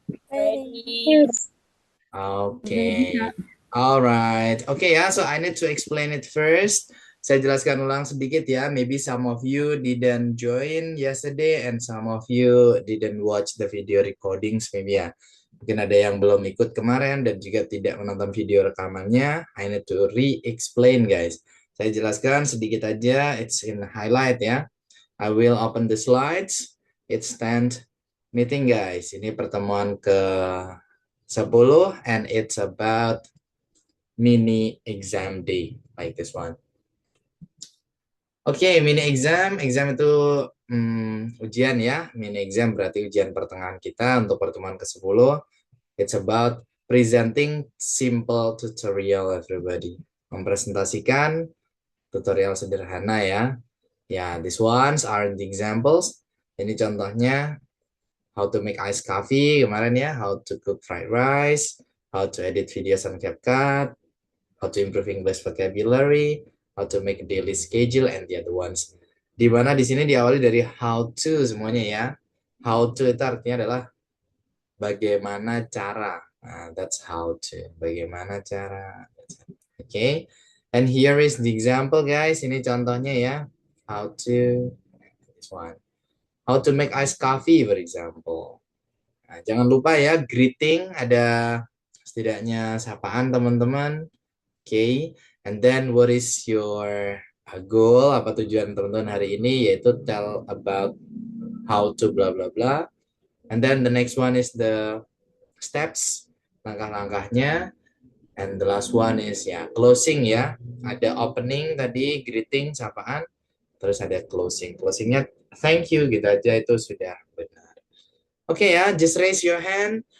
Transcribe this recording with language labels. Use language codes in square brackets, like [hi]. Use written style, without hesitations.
[en] Ready? Okay. All right. Okay, ya. So I need to explain it first. [id] Saya jelaskan ulang sedikit ya. [en] Maybe some of you didn't join yesterday and some of you didn't watch the video recordings maybe ya. [id] Mungkin ada yang belum ikut kemarin dan juga tidak menonton video rekamannya. [en] I need to re-explain, guys. [id] Saya jelaskan sedikit aja. [en] It's in highlight ya. I will open the slides. It's 10th meeting, guys. [id] Ini pertemuan ke 10 [en] and it's about mini exam day like this one. [id] Oke, mini exam itu ujian ya. Mini exam berarti ujian pertengahan kita untuk pertemuan ke-10. [en] It's about presenting simple tutorial, everybody. [id] Mempresentasikan tutorial sederhana ya. [en] Ya, these ones are the examples. [id] Ini contohnya [en] how to make iced coffee kemarin ya, how to cook fried rice, how to edit videos on CapCut, how to improve English vocabulary, how to make a daily schedule, and the other ones. [id] Di mana di sini diawali dari how to semuanya ya. How to itu artinya adalah bagaimana cara. [en] Nah, that's how to. [id] Bagaimana cara. [en] Okay. And here is the example, guys. [id] Ini contohnya ya. [en] How to. This one. How to make iced coffee, for example. [id] Nah, jangan lupa ya, greeting ada setidaknya sapaan teman-teman. [en] Okay, and then what is your goal? [id] Apa tujuan teman-teman hari ini? Yaitu [en] tell about how to bla bla bla. And then the next one is the steps, [id] langkah-langkahnya. [en] And the last one is ya closing ya. [id] Ada opening tadi, greeting, sapaan. Terus ada closing. Closingnya thank you gitu aja itu sudah benar. [en] Oke ya, just raise your hand.